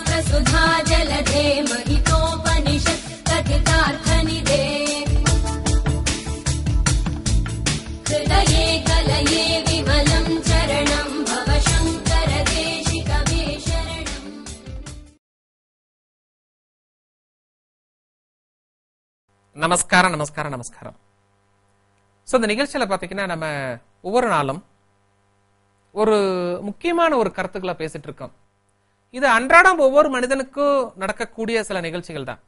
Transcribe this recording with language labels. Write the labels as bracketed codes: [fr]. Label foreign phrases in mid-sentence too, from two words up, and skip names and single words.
[sa] सुधा जलधे महितोपनिषत् कथितार्थनिधे हृदये कलये विमलं चरणं भव शङ्कर देशिकमे शरणम्. [ta] நமஸ்காரம் நமஸ்காரம் நமஸ்காரம். ஸோ இந்த நிகழ்ச்சியில பாத்தீங்கன்னா நம்ம ஒவ்வொரு நாளும் ஒரு முக்கியமான ஒரு கருத்துக்களை பேசிட்டு இருக்கோம். இது அன்றாடம் ஒவ்வொரு மனிதனுக்கும் நடக்கக்கூடிய சில நிகழ்ச்சிகள் தான்.